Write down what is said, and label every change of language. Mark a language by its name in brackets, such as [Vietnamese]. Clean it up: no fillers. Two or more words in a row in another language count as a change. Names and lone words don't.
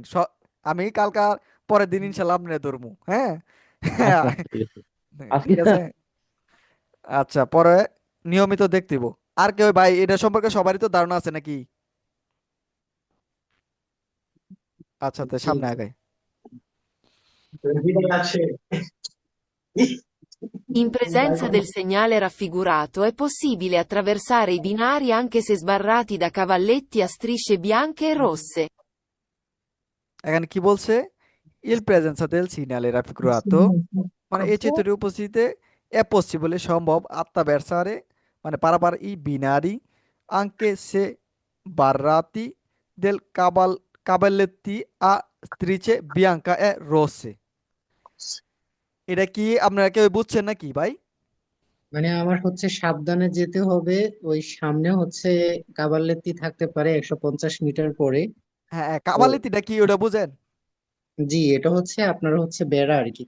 [Bangla] আমি কালকার পরের দিন ইনশাল্লাহ আপনার ধরমু, হ্যাঁ। আচ্ছা আচ্ছা, ঠিক আছে। আজকে ঠিক আছে। আচ্ছা, পরে নিয়মিত দেখতেইব। আর কেউ ভাই এটা সম্পর্কে সবারই তো ধারণা আছে নাকি? আচ্ছা, তো জি সামনে জি। আগাই। [Italian] In presenza del segnale raffigurato è possibile attraversare i binari anche se sbarrati da cavalletti a strisce bianche e rosse. [Bangla] এখানে কি বলছে? [Italian] il presenza del segnale raffigurato, [Bangla] মানে এই চিত্রটির উপস্থিতিতে [Italian] è possibile সম্ভব attraversare, [Bangla] মানে পারাপার [Italian] i binari anche se barrati del cavalletti a strisce bianca e rosse। [Bangla] এটা কি আপনারা কেউ বুঝছেন নাকি ভাই? মানে আমার হচ্ছে সাবধানে যেতে হবে। ওই সামনে হচ্ছে কাবাল্লেত্তি থাকতে পারে 150 মিটার পরে। হ্যাঁ, হ্যাঁ, তো কাবালিতিটা কি ওটা বুঝেন? জি, এটা হচ্ছে আপনার হচ্ছে বেড়া আর কি।